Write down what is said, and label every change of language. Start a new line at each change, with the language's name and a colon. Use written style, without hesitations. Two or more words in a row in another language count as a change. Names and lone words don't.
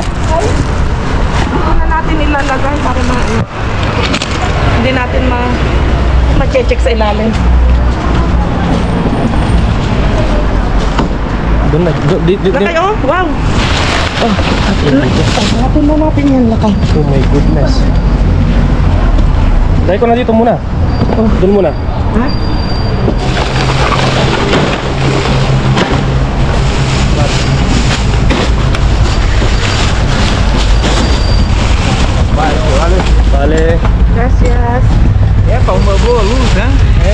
Filipino: Ano na natin ilalagay para hindi natin ma-check sa ilalim. Doon na. Lakay, oh. Wow. Oh, Hanapin mo natin yan, lakay.
English: oh my goodness.
Filipino: Dahil ko na dito muna. Oh. Doon muna. Ha?
Spanish: Vale. Gracias.
Portuguese: É para uma boa luz, né? Eh?